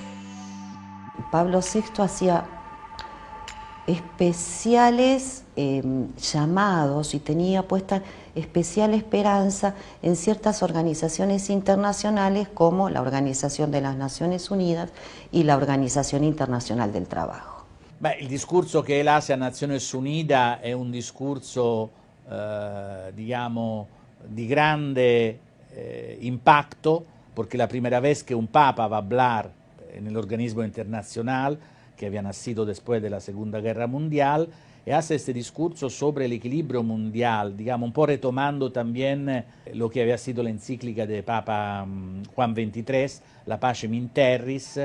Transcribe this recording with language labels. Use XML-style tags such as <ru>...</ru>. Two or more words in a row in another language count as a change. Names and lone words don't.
<es>Pablo VI hacía especiales llamados y tenía puesta especial esperanza en ciertas organizaciones internacionales como la Organización de las Naciones Unidas y la Organización Internacional del Trabajo.</es> <it>Il discorso che</it> <es>él hace a Naciones Unidas</es> <it>è un discorso,</it> <es>digamos,</es> <it>di grande</it> <es>impacto, porque la primera vez que un papa va a hablar en el organismo internacional, que había nacido después de la Segunda Guerra Mundial, y hace este discurso sobre el equilibrio mundial, digamos,</es> <it>un po'</it> <es>retomando también lo que había sido la encíclica de Papa Juan XXIII, La Pacem in Terris.</es>